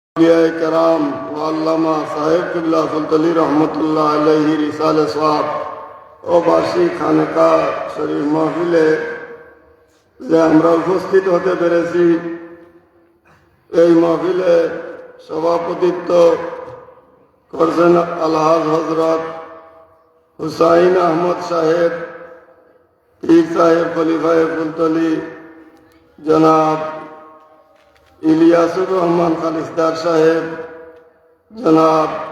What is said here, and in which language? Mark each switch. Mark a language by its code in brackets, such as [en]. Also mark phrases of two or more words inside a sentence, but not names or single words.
[ur] کرام و علامہ صاحب قبلہ فلطلی رحمۃ اللہ علیہ رسال [bn] সোয়াব ও বার্ষিক খানকা শরীফ মাহফিলে যে আমরা উপস্থিত হতে পেরেছি, এই মাহফিলে সভাপতিত্ব করছেন আলহাজ হজরত হুসাইন আহমদ সাহেব, পীর সাহেব খলিফায়ে ফুলতলি জনাব ইলিয়াসুর রহমান খালিসদার সাহেব, জনাব